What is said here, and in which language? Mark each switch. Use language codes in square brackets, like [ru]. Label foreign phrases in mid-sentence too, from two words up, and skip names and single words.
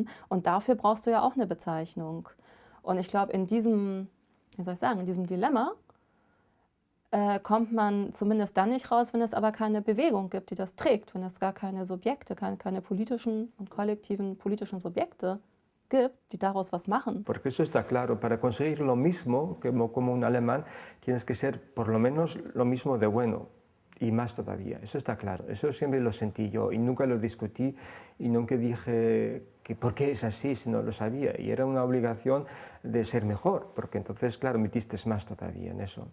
[de] Und dafür brauchst du ja auch eine Bezeichnung. Und ich glaube, in diesem Dilemma kommt man zumindest dann nicht raus, wenn es aber keine Bewegung gibt, die das trägt, wenn es gar keine Subjekte, keine politischen und kollektiven politischen Subjekte gibt, die daraus was machen. [es] Porque eso está claro, para conseguir lo mismo como un alemán tienes que ser por lo menos lo mismo de bueno y más todavía, eso está claro, eso siempre lo sentí yo y nunca lo discutí y nunca dije que por qué es así, sino lo sabía y era una obligación de ser mejor, porque entonces claro, metiste más todavía en eso.